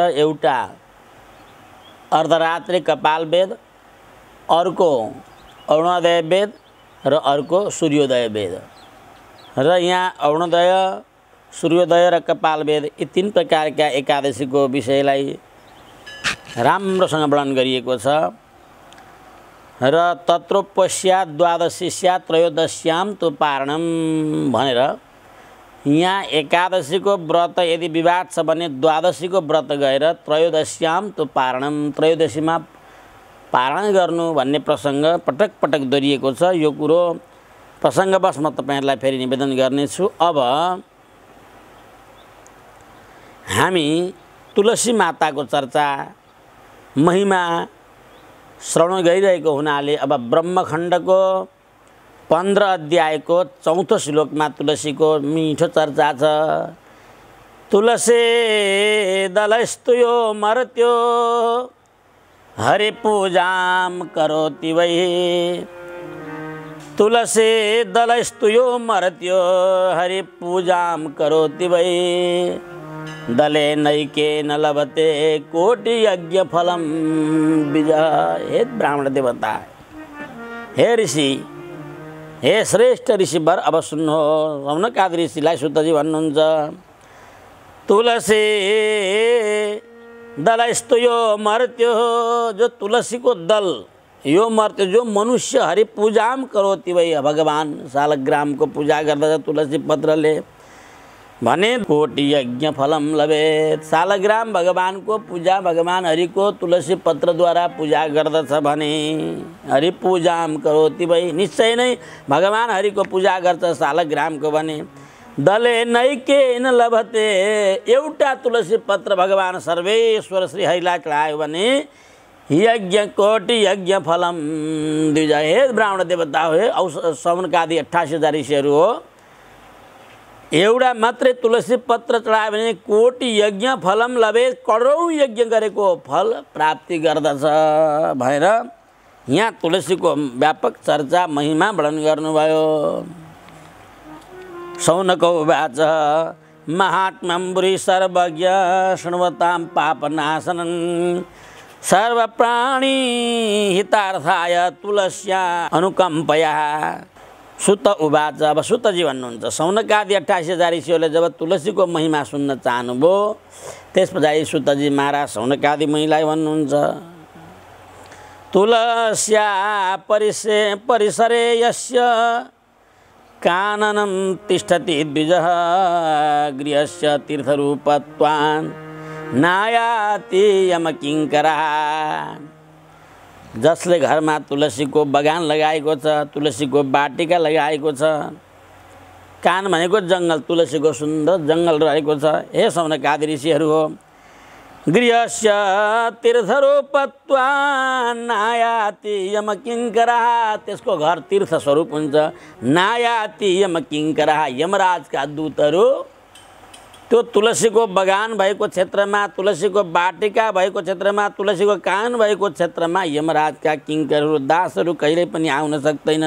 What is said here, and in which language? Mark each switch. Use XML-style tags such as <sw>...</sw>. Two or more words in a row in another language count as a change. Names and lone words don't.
<ne>एउटा अर्धरात्रि कपाल वेद, अर्को अरुणोदय वेद र अर्को सूर्योदय वेद। र यहाँ अरुणोदय, सूर्योदय र कपाल वेद यी 3 प्रकारका एकादशीको विषयलाई राम्रोसँग वर्णन गरिएको छ। र</ne> <sa>तत्रोपस्यात् द्वादशी स्यात् त्रयोदश्यां तु पारणम</sa> <ne>भनेर यहाँ एकादशीको व्रत यदि विवाद छ भने द्वादशीको व्रत गएर</ne> <sa>त्रयोदश्यां तु पारणम,</sa> <ne>त्रयोदशीमा पारण गर्नु भन्ने प्रसङ्ग पटक पटक दोहोरिएको छ। यो कुरो प्रसङ्गवश म तपाईँहरूलाई फेरि निवेदन गर्नेछु। अब हामी तुलसी माताको चर्चा महिमा श्रवण गरिरहेको हुनाले अब ब्रह्मखण्डको 15 अध्यायको 4औं श्लोकमा तुलसीको मिठो चर्चा छ।</ne> <sa>तुलसी दलस्तुयो मर्त्यो हरि पूजाम करोति वै। तुलसी दलस्तुयो मर्त्यो हरि पूजाम करोति वै। दले नैकेन लभते कोटि यज्ञ फलम विजय।</sa> <ne>हे ब्राह्मण देवता, हे ऋषि, हे श्रेष्ठ ऋषिवर, अब सुन्नु। सौनकादि ऋषिलाई सुतजी भन्नुहुन्छ,</ne> <sa>तुलसी दलस्तुयो मर्त्यो,</sa> <ne>जो तुलसी को दल, यो मर्त्यो जो मनुष्य</ne> <sa>हरि पूजाम करोति वै,</sa> <ne>भगवान शालग्राम को पूजा गर्दछ तुलसी पत्रले भने</ne> <sa>कोटि यज्ञ फलम लभेत।</sa> <ne>शालग्राम भगवान को पूजा भगवान हरि को तुलसी पत्रद्वारा पूजा गर्दछ भने</ne> <sa>हरि पूजाम करोति वै,</sa> <ne>निश्चय नै भगवान हरि को पूजा गर्छ शालग्रामको भने।</ne> <sa>दले नैकेन लभते,</sa> <ne>एउटा तुलसी पत्र भगवान सर्वेश्वर श्री हरिलाई चढायो भने यज्ञ</ne> <sa>कोटि यज्ञ फलम द्विजय।</sa> <ne>हे ब्राह्मण देवता हो, सौनकादि 88,000 ऋषिहरू हो, एउटा मात्रै तुलसी पत्र चढायो भने</ne> <sa>कोटि यज्ञ फलम लभे,</sa> <ne>करोडौं यज्ञ गरेको फल प्राप्ति गर्दछ भनेर यहाँ तुलसीको व्यापक चर्चा महिमा वर्णन गर्नुभयो।</ne> <sa>शौनक उवाच महात्म्यं बुरी सर्वज्ञ शृण्वतां पापनाशनं सर्वप्राणी हितार्थाय तुलस्या अनुकम्पया। सुत उवाच,</sa> <ne>अब सुतजी भन्नुहुन्छ, सौनकादि 88,000 ऋषिहरूले जब तुलसीको महिमा सुन्न चाहनुभयो त्यस पछाडि सुतजी महाराज सौनकादि मुनिलाई भन्नुहुन्छ,</ne> <sa>तुलस्या परिसरे यस्य काननं तिष्ठति द्विजः गृहस्य तीर्थरूपत्वान् नायाति यमकिङ्करः।</sa> <ne>जसले घरमा तुलसीको बगान लगाएको छ, तुलसीको बाटिका लगाएको छ, कान भनेको जङ्गल, तुलसीको सुन्दर जङ्गल रहेको छ, हे सौनकादि ऋषिहरू हो,</ne> <sa>गृहस्य तीर्थरूपत्वान् नायाति यमकिङ्करः,</sa> <ne>त्यसको घर तीर्थ स्वरूप हुन्छ।</ne> <sa>नायाति यमकिङ्करः,</sa> <ne>यमराजका दूतहरू त्यो तुलसीको बगान भएको क्षेत्रमा, तुलसीको बाटिका भएको क्षेत्रमा, तुलसीको कान भएको क्षेत्रमा यमराजका किङ्करहरू दासहरू कहिल्यै पनि आउन सक्दैनन्।</ne>